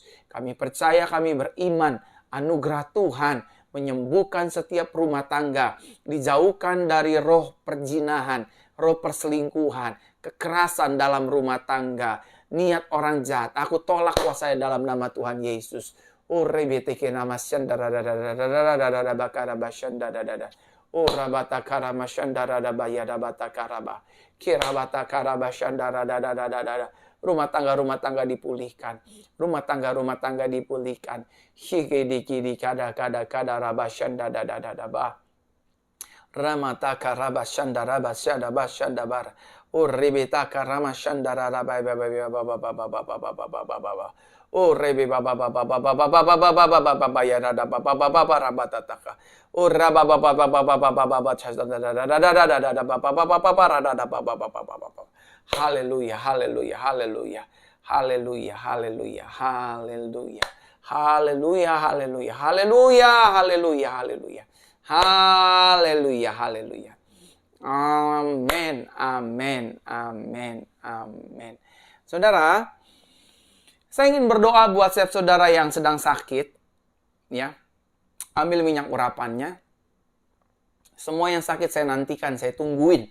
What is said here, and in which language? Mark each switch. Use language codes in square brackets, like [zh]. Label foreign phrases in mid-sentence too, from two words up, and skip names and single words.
[id] Kami percaya, kami beriman, anugerah Tuhan menyembuhkan setiap rumah tangga. Dijauhkan dari roh perjinahan, roh perselingkuhan, kekerasan dalam rumah tangga, niat orang jahat. Aku tolak kuasanya dalam nama Tuhan Yesus. Urebeteke nama syandara dadadadadadadada bakara basyandadadada. Urabata karama syandara dabayada bata karaba. Kirabata karaba syandara dadadadadada. Rumah tangga dipulihkan. Rumah tangga dipulihkan. Higediki kada raba syandadadadada ba. Ramata karaba syandara basyada basyandabar. Urebeta karama syandara rabai baba. Oh rebe baba baba baba baba baba baba baba ya rada baba baba rabata taka. Oh raba baba baba baba baba chasta da da da da da da da da baba baba baba rada baba baba baba. Haleluya, haleluya, haleluya. Haleluya, haleluya, haleluya. Haleluya, haleluya, haleluya, haleluya, haleluya. Haleluya, haleluya. Amin, amin, amin, amin. Saudara, saya ingin berdoa buat setiap saudara yang sedang sakit, ya. Ambil minyak urapannya. Semua yang sakit saya nantikan, saya tungguin.